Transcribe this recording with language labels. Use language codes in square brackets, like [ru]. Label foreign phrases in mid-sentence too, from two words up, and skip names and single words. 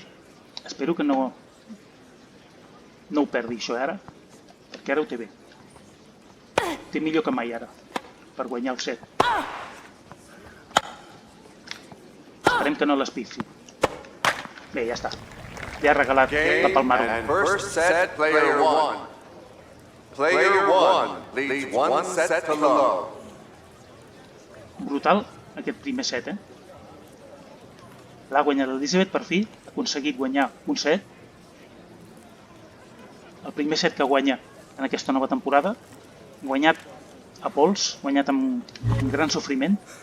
[ca] Espero que no ho perdi això ara, perquè ara ho té bé. Té millor que mai ara, per guanyar el set. Esperem que no l'espifi. Bé, ja està. Ja ha regalat la Palmaro. [en] First set, player 1. Player 1 leads 1 set to love. [ca] Brutal aquest primer set, L'ha guanyat l'Elizabeth per fi, ha aconseguit guanyar un set. El primer set que guanya en aquesta nova temporada, guanyat a pols, guanyat amb gran sofriment.